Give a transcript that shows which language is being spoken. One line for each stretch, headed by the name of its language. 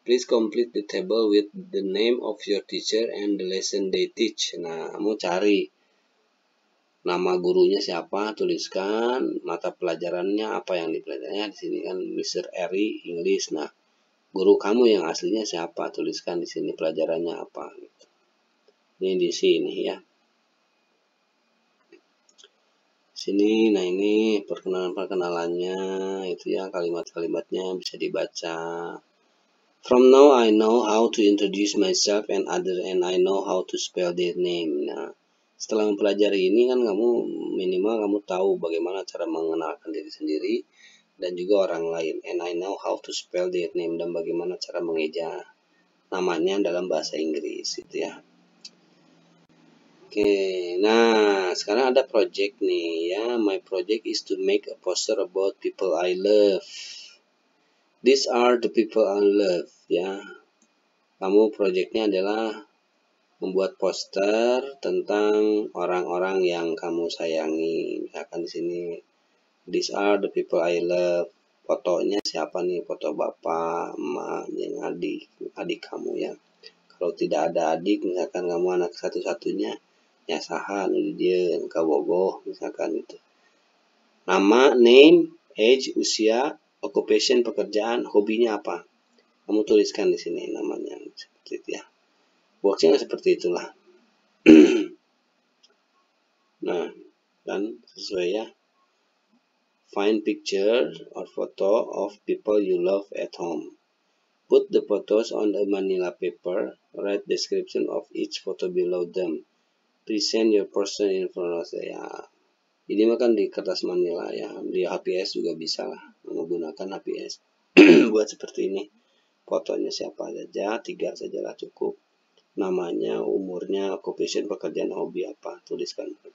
English: Please complete the table with the name of your teacher and the lesson they teach.
Indonesian: Nah, kamu cari nama gurunya siapa, tuliskan mata pelajarannya apa yang dipelajarinya. Di sini kan Mr. Eri English. Nah, guru kamu yang aslinya siapa, tuliskan di sini pelajarannya apa. Ini di sini ya. Sini, nah ini perkenalannya itu ya, kalimat-kalimatnya bisa dibaca.
English: From now I know how to introduce myself and I know how to spell their name.
Indonesian: Nah, setelah mempelajari ini kan kamu minimal kamu tahu bagaimana cara mengenalkan diri sendiri dan juga orang lain.
English: And I know how to spell their name,
Indonesian: dan bagaimana cara mengeja namanya dalam bahasa Inggris itu ya. Oke, nah sekarang ada project nih ya.
English: My project is to make a poster about people I love. These are the people I love ya.
Indonesian: kamu proyeknya adalah membuat poster tentang orang-orang yang kamu sayangi. Misalkan di sini,
English: these are the people I love.
Indonesian: Fotonya siapa nih? Foto bapak, emak, yang adik kamu ya. Kalau tidak ada adik, misalkan kamu anak satu-satunya,
Sundanese: ya saha dia kabogoh
Indonesian: misalkan itu. Nama, name, age, usia, occupation, pekerjaan, hobinya apa? Kamu tuliskan di sini namanya seperti itu ya. Boxnya seperti itulah. Nah, dan sesuai ya.
English: Find picture or photo of people you love at home. Put the photos on the manila paper. Write description of each photo below them. Present your personal information
Indonesian: ya. Ini mah kan di kertas manila ya. Di HPS juga bisa lah menggunakan HPS. Buat seperti ini. Fotonya siapa saja, 3 sajalah cukup. Namanya, umurnya, occupation, pekerjaan, hobi apa, tuliskan.